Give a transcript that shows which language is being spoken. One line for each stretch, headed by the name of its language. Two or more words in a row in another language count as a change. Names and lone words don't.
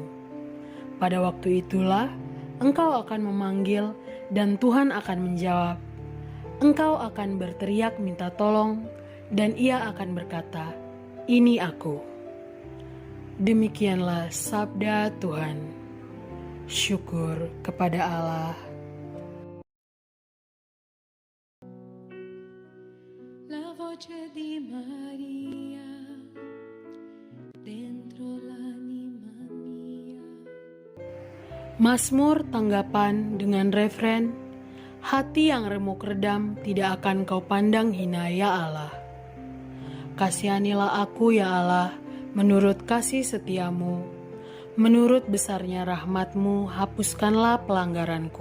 Indonesian: Pada waktu itulah engkau akan memanggil, dan Tuhan akan menjawab. Engkau akan berteriak minta tolong, dan Ia akan berkata, "Ini aku." Demikianlah sabda Tuhan. Syukur kepada Allah.
Italian: La voce di Maria dentro l'anima mia.
Indonesian: Mazmur tanggapan dengan refren, hati yang remuk redam tidak akan kau pandang hina ya Allah. Kasihanilah aku ya Allah, menurut kasih setiamu, menurut besarnya rahmatmu hapuskanlah pelanggaranku.